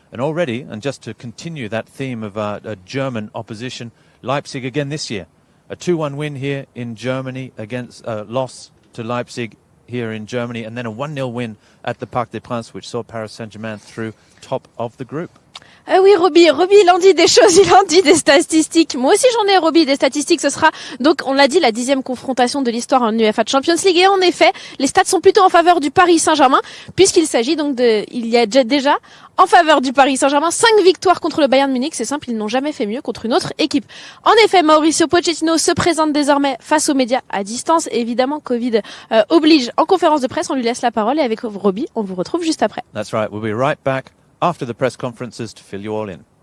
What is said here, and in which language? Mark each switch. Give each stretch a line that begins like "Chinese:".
English: And already, and just to continue that theme of a German opposition, Leipzig again this year. A 2-1 win here in Germany against loss to Leipzig here in Germany, and then a 1-0 win at the Parc des Princes, which saw Paris Saint-Germain through top of the group.
French: Ah oui, Robbie, il en dit des choses, il en dit des statistiques. Moi aussi j'en ai, Robbie, des statistiques. Ce sera donc, on l'a dit, la 10e confrontation de l'histoire en UEFA Champions League. Et en effet, les stats sont plutôt en faveur du Paris Saint-Germain, puisqu'il s'agit donc il y a déjà en faveur du Paris Saint-Germain 5 victoires contre le Bayern Munich. C'est simple, ils n'ont jamais fait mieux contre une autre équipe. En effet, Mauricio Pochettino se présente désormais face aux médias à distance. Et évidemment, Covid oblige en conférence de presse. On lui laisse la parole et avec Robbie, on vous retrouve juste après.
English: That's right, we'll be right back after the press conferences to fill you all in.